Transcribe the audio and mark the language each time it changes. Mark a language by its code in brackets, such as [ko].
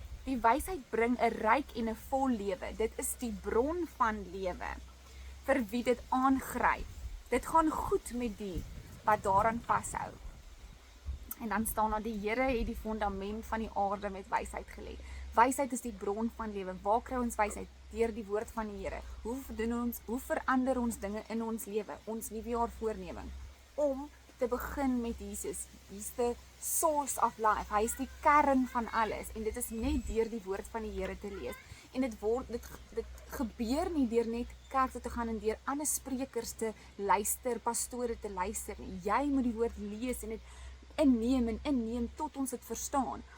[af] Die wysheid bring 'n ryk en 'n vol lewe. Dit is die bron van lewe vir wie dit aangryp. Dit gaan goed met die wat daaraan vashou. En dan staan daar die Here het die fondament van die aarde met wysheid gelê. Wysheid is die bron van lewe. Waar kry ons wysheid? Deur die woord van die Here. Hoe verander ons dinge in ons lewe? Ons nuwejaar voorneming om te begin met Jesus. [en] He's the source of life. [af] Hy is die kern van alles en dit is net deur die woord van die Here te lees. En dit gebeur nie deur net kerk toe te gaan en deur ander sprekers te luister, pastore te luister nie. Jy moet die woord lees en dit inneem tot ons dit verstaan.